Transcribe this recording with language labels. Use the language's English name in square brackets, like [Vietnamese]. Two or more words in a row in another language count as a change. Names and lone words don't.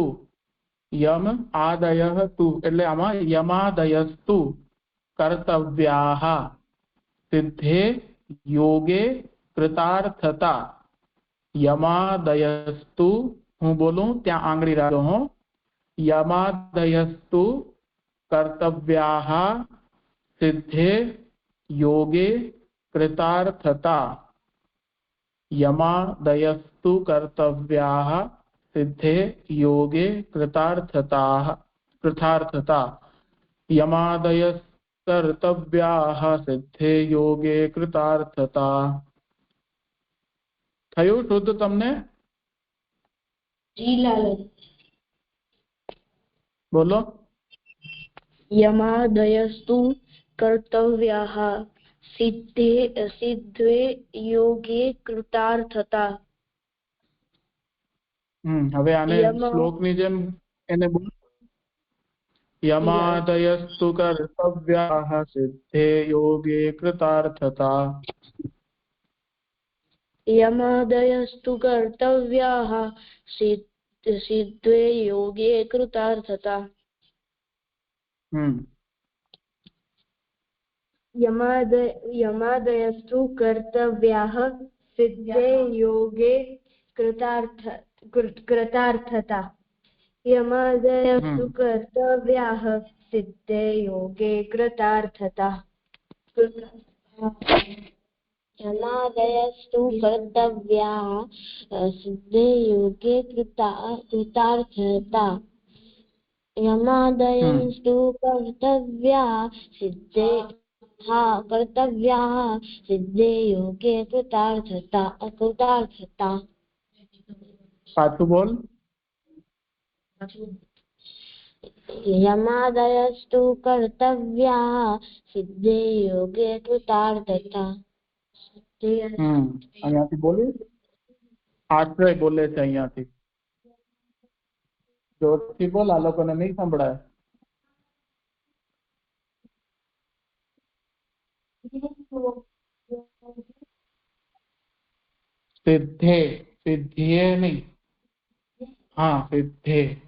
[Sanskrit] યમ આદયઃ તુ [Gujarati] એટલે આમાં [Sanskrit] યમાદયસ્તુ કર્તવ્યાઃ સિદ્ધે યોગે કૃતાર્થતા. [Gujarati] યમાદયસ્તુ, હું બોલું ત્યાં આંગળી રાખો હો. [Sanskrit] યમાદયસ્તુ કર્તવ્યાઃ સિદ્ધે યોગે કૃતાર્થતા. यमादयस्तु कर्तव्याः सिद्धे योगे कृतार्थता. यमादयस्कर्तव्याः सिद्धे योगे कृतार्थता. [Gujarati] થયું શુદ્ધ તમને? જી લાલન. બોલો. [Sanskrit] યમાદયસ્તુ કર્તવ્યાઃ સિદ્ધે યોગે કૃતાર્થતા. [Gujarati] હવે આને શ્લોકની જેમ એને બોલ. [Sanskrit] યમાદયસ્તુ કર્તવ્યાઃ સિદ્ધે યોગે કૃતાર્થતા. યમાદયસ્તુ કર્તવ્યાઃ સિદ્ધે યોગે કૃતાર્થતા. यमादयस्तु कर्तव्याः सिद्धे योगे कृतार्थता. यमादयस्तु कर्तव्याः सिद्धे योगे कृतार्थता. यमादयस्तु कर्तव्याः सिद्धे योगे कृतार्थता. यमादयस्तु कर्तव्याः सिद्धे योगे कृतार्थता. [Gujarati] પાછું બોલ. [Sanskrit] यमादयस्तु कर्तव्याः सिद्धे योगे कृतार्थता. [Gujarati] અહીંયાથી બોલી. આશ્રય બોલે છે અહીંયાથી. જોરથી બોલ, આ લોકોને નહીં સંભળાય. સિદ્ધે, સિદ્ધિએ નહીં. હા, સિદ્ધે.